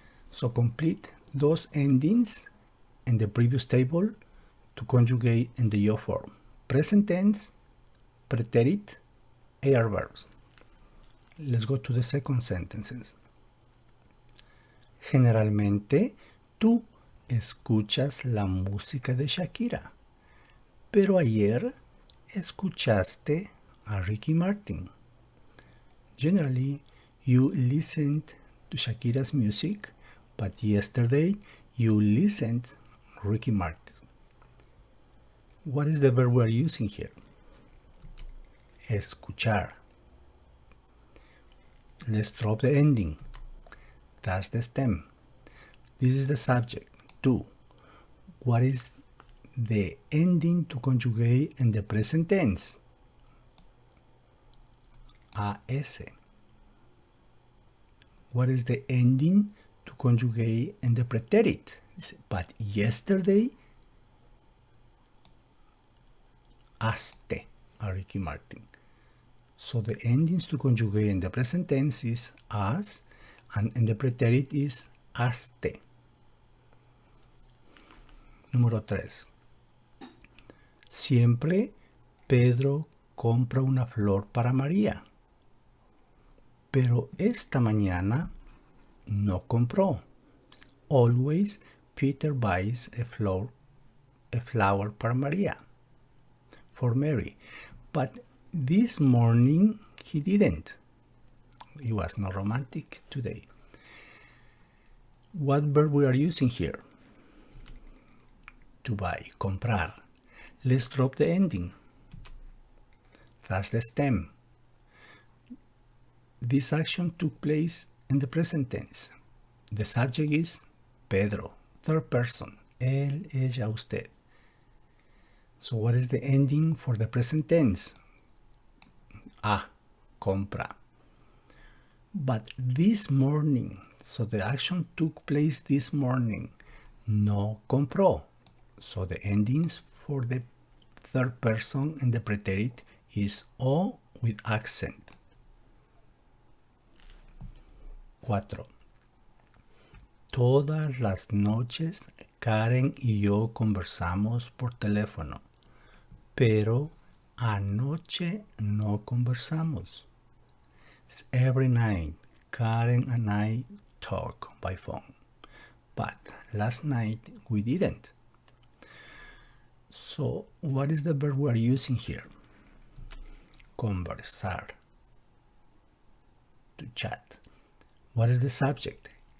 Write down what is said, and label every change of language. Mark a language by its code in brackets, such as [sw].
[en] So complete those endings in the previous table to conjugate in the yo form. Present tense, preterit, AR verbs. Let's go to the second sentences. [es] Generalmente, tú escuchas la música de Shakira, pero ayer escuchaste a Ricky Martin. [en] Generally, you listened to Shakira's music, but yesterday you listened to Ricky Martin. What is the verb we're using here? [es] Escuchar. [en] Let's drop the ending. That's the stem. This is the subject, tú. What is the ending to conjugate in the present tense? AS. What is the ending to conjugate in the preterit? But yesterday, aste a Ricky Martin. So the endings to conjugate in the present tense is as, and in the preterit is aste. [es] Número 3. Siempre Pedro compra una flor para María, pero esta mañana no compró. [en] Always Peter buys a flower a flower for Mary. But this morning he didn't. It was not romantic today. What verb we are using here? To buy, comprar. Let's drop the ending. That's the stem. This action took place in the present tense. The subject is Pedro, third person, él, ella, usted. So what is the ending for the present tense? Compra. But this morning, so the action took place this morning, [es] no compró. [en] So the endings for the third person in the preterit is O with accent. 4. [es] Todas las noches Karen y yo conversamos por teléfono, pero anoche no conversamos. [en] It's every night Karen and I talk by phone, but last night we didn't. So what is the verb we are using here? Conversar, to chat. What is the subject?